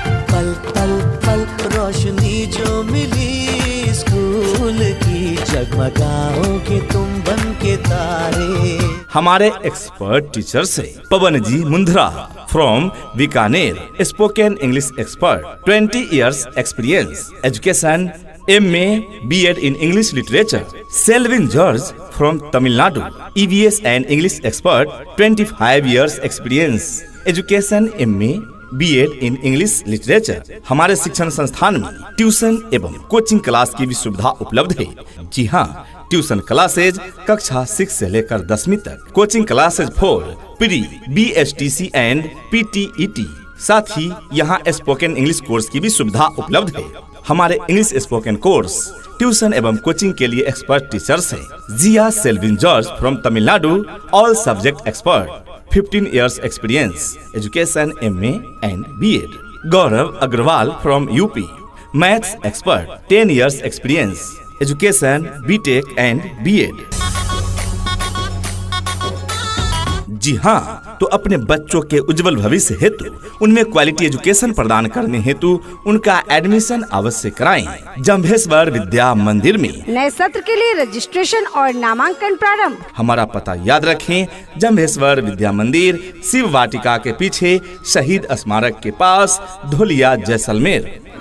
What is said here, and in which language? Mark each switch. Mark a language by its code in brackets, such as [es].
[hi] पल पल पल रोशनी जो मिली स्कूल की, जगमगाओगे तुम बन के तारे। हमारे एक्सपर्ट टीचर से पवन जी Mundra from Bikaner, spoken English expert, [en] 20 years experience, education, MA, BEd in English Literature. Selvin George from Tamil Nadu, EVS and English expert, 25 years experience, education, MA, BEd in English Literature। [hi] हमारे शिक्षण संस्थान में tuition एवं coaching class की भी सुविधा उपलब्ध है। जी हाँ, ट्यूशन क्लासेज कक्षा 6 से लेकर 10वीं तक, [en] coaching classes for pre, [hi] BSTC and PTET। साथ ही यहाँ स्पोकन इंग्लिश कोर्स की भी सुविधा उपलब्ध है। हमारे इंग्लिश स्पोकन कोर्स, ट्यूशन एवं कोचिंग के लिए एक्सपर्ट टीचर्स हैं। जिया Selvin George [en] From Tamil Nadu, all subject expert, 15 years experience, education MA and BEd. Gaurav Agrawal from UP, maths expert, 10 years experience, education BTech and BEd. [hi] जी हाँ, तो अपने बच्चों के उज्जवल भविष्य हेतु उनमें क्वालिटी एजुकेशन प्रदान करने हेतु उनका एडमिशन अवश्य कराएं। जंभेश्वर विद्या मंदिर में नए सत्र के लिए रजिस्ट्रेशन और नामांकन प्रारंभ। हमारा पता याद रखें, जंभेश्वर विद्या मंदिर, शिव वाटिका के पीछे, शहीद स्मारक के पास, धोलिया, जैसलमेर।